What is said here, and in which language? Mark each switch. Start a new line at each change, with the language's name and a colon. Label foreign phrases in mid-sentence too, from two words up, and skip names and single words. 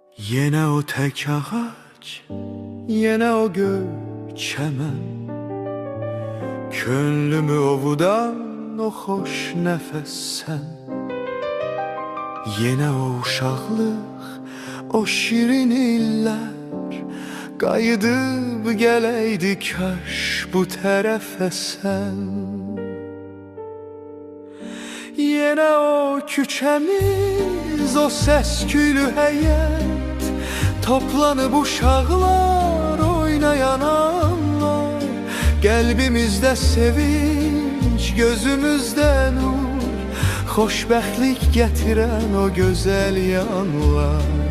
Turkish: Yine o tek ağaç, yine o göçemen, könlümü ovudan o hoş nefes sen.
Azerbaijani: Yine o uşaqlıq, o şirin illər, qayıdıb gələydi kaş bu tərəfə sən. Yine o küçemiz, o səs-küylü həyət, toplanıb uşaqlar, oynayan anlar, qəlbimizdə sevinç, gözümüzdə nur, xoşbəxtlik gətirən o gözəl yanlar.